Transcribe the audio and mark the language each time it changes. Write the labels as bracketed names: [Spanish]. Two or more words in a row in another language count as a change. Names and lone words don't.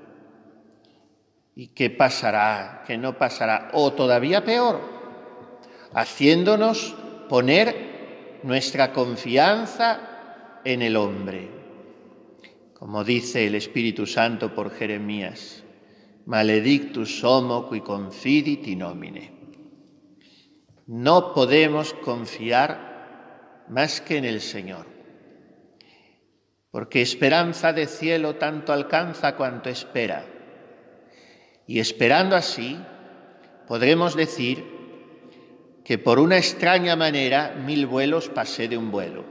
[Spanish] ¿Y qué pasará? ¿Qué no pasará? O todavía peor, haciéndonos poner nuestra confianza en el hombre. Como dice el Espíritu Santo por Jeremías, [Latin] maledictus homo qui confidit in homine. [Spanish] No podemos confiar más que en el Señor, porque esperanza de cielo tanto alcanza cuanto espera. Y esperando así, podremos decir que por una extraña manera 1000 vuelos pasé de un vuelo.